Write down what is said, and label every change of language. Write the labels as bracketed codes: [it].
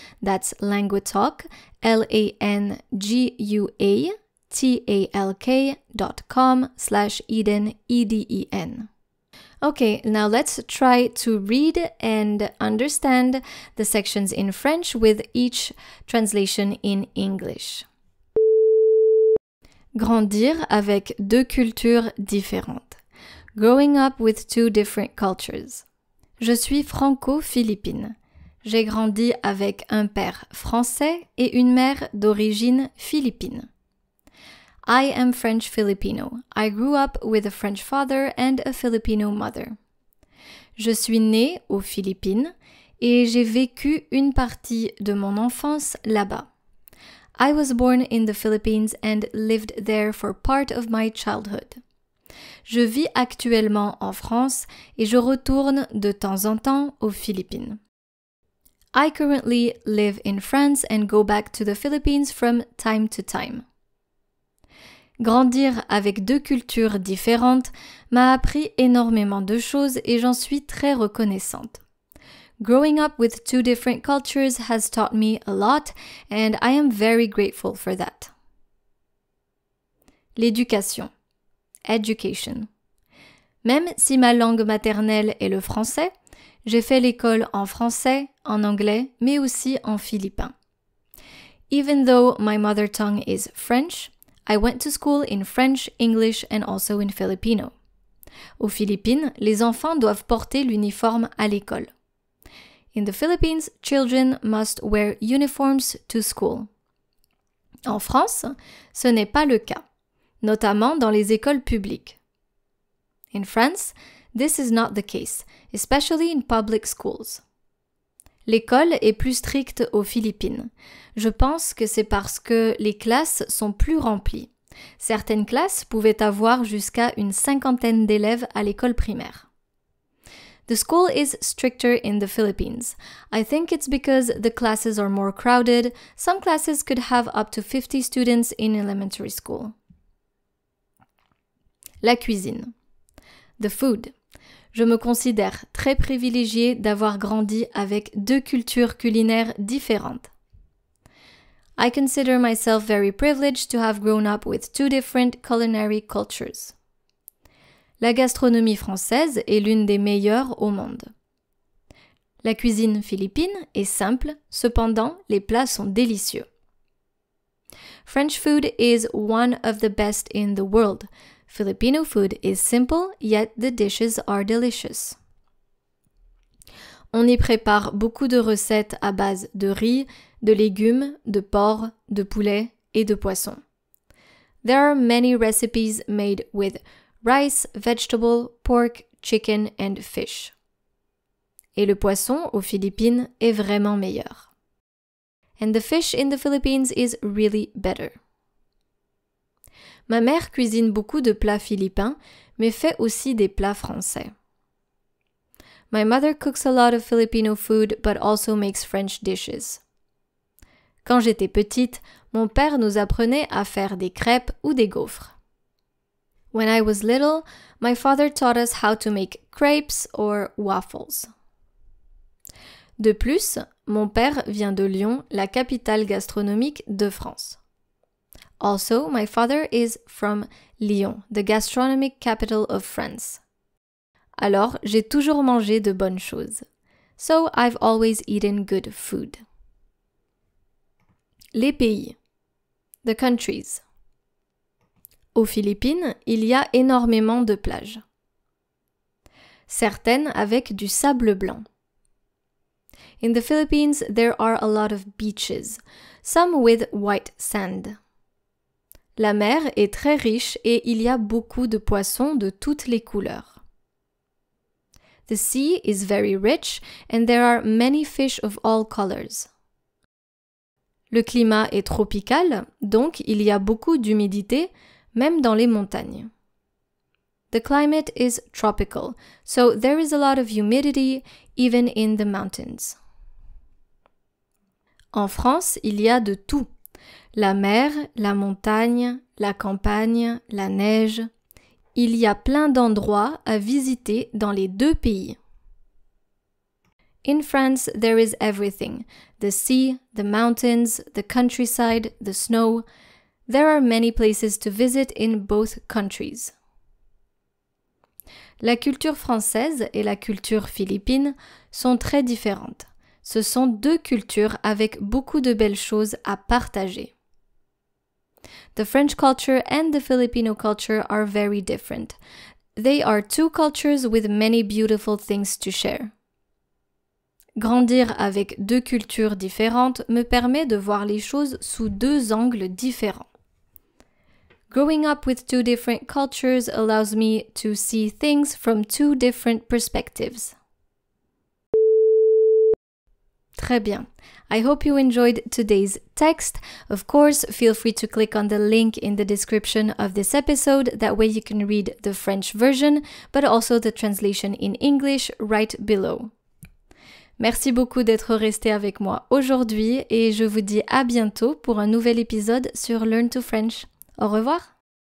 [en] That's Languetalk, languetalk.com/Eden, EDEN. Okay, now let's try to read and understand the sections in French with each translation in English. [fr] Grandir avec 2 cultures différentes. [en] Growing up with 2 different cultures. [fr] Je suis franco-philippine. J'ai grandi avec un père français et une mère d'origine philippine. [en] I am French Filipino. I grew up with a French father and a Filipino mother. [fr] Je suis née aux Philippines et j'ai vécu une partie de mon enfance là-bas. [en] I was born in the Philippines and lived there for part of my childhood. [fr] Je vis actuellement en France et je retourne de temps en temps aux Philippines. [en] I currently live in France and go back to the Philippines from time to time. [fr] Grandir avec 2 cultures différentes m'a appris énormément de choses et j'en suis très reconnaissante. [en] Growing up with 2 different cultures has taught me a lot and I am very grateful for that. [fr] L'éducation. Education. Même si ma langue maternelle est le français, j'ai fait l'école en français, en anglais, mais aussi en philippin. [en] Even though my mother tongue is French, I went to school in French, English, and also in Filipino. [fr] Aux Philippines, les enfants doivent porter l'uniforme à l'école. [en] In the Philippines, children must wear uniforms to school. [fr] En France, ce n'est pas le cas, notamment dans les écoles publiques. [en] In France, this is not the case, especially in public schools. [fr] L'école est plus stricte aux Philippines. Je pense que c'est parce que les classes sont plus remplies. Certaines classes pouvaient avoir jusqu'à une 50aine d'élèves à l'école primaire. [en] The school is stricter in the Philippines. I think it's because the classes are more crowded. Some classes could have up to 50 students in elementary school. [fr] La cuisine. [en] The food. [fr] Je me considère très privilégiée d'avoir grandi avec 2 cultures culinaires différentes. [en] I consider myself very privileged to have grown up with 2 different culinary cultures. [fr] La gastronomie française est l'une des meilleures au monde. La cuisine philippine est simple, cependant les plats sont délicieux. [en] French food is one of the best in the world. Filipino food is simple, yet the dishes are delicious. [fr] On y prépare beaucoup de recettes à base de riz, de légumes, de porc, de poulet et de poisson. [en] There are many recipes made with rice, vegetable, pork, chicken and fish. [fr] Et le poisson aux Philippines est vraiment meilleur. [en] And the fish in the Philippines is really better. [fr] Ma mère cuisine beaucoup de plats philippins, mais fait aussi des plats français. [en] My mother cooks a lot of Filipino food, but also makes French dishes. [fr] Quand j'étais petite, mon père nous apprenait à faire des crêpes ou des gaufres. [en] When I was little, my father taught us how to make crepes or waffles. [fr] De plus, mon père vient de Lyon, la capitale gastronomique de France. [en] Also, my father is from Lyon, the gastronomic capital of France. [fr] Alors, j'ai toujours mangé de bonnes choses. [en] So, I've always eaten good food. [fr] Les pays. [en] The countries. [fr] Aux Philippines, il y a énormément de plages. Certaines avec du sable blanc. [en] In the Philippines, there are a lot of beaches, some with white sand. [fr] La mer est très riche et il y a beaucoup de poissons de toutes les couleurs. [en] The sea is very rich and there are many fish of all colors. [fr] Le climat est tropical, donc il y a beaucoup d'humidité, même dans les montagnes. [en] The climate is tropical, so there is a lot of humidity even in the mountains. [fr] En France, il y a de tout. La mer, la montagne, la campagne, la neige. Il y a plein d'endroits à visiter dans les 2 pays. [en] In France, there is everything. The sea, the mountains, the countryside, the snow. There are many places to visit in both countries. [fr] La culture française et la culture philippine sont très différentes. Ce sont 2 cultures avec beaucoup de belles choses à partager. [en] The French culture and the Filipino culture are very different. They are 2 cultures with many beautiful things to share. [fr] Grandir avec 2 cultures différentes me permet de voir les choses sous 2 angles différents. [en] Growing up with 2 different cultures allows me to see things from 2 different perspectives. [fr] Très bien. [en] I hope you enjoyed today's text. Of course, feel free to click on the link in the description of this episode. That way you can read the French version, but also the translation in English right below. [fr] Merci beaucoup d'être resté avec moi aujourd'hui et je vous dis à bientôt pour un nouvel épisode sur Learn to French. Au revoir!